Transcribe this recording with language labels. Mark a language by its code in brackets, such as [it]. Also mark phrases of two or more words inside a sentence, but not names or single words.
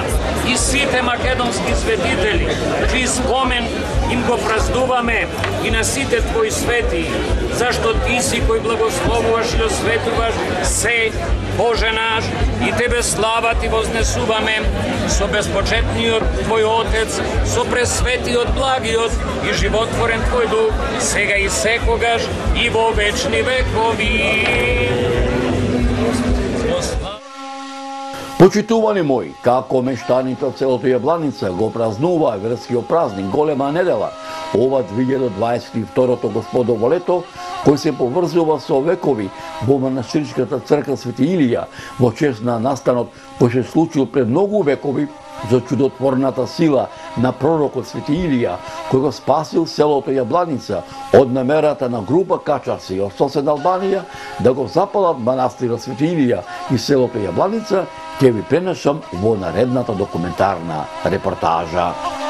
[mk] i site makedonski svetitelji, čiji spomen im go prazduvame i na site Tvoji sveti, zašto Ti si koji blagoslovuvaš i osvetuvaš se, Bože naš, i Tebe slava Ti voznesuvame, so bespočetni od Tvoj Otec, so presveti od blagi od i životvoren Tvoj duh, sega i sekogaš i vo večni vekovi. Почитувани мои, како мештаните од селото Јабланица го празнува верскиот празник Голема недела, ова 2022 Господово лето, кој се поврзува со векови во манастирската црква Свети Илија, во чест на настанот кој се случил пред многу векови за чудотворната сила на пророкот Свети Илија, кој го спасил селото Јабланица од намерата на група качарци од соседна Албанија да го запалат манастирот Свети Илија и селото Јабланица, ќе ви пренесам во наредната документарна репортажа.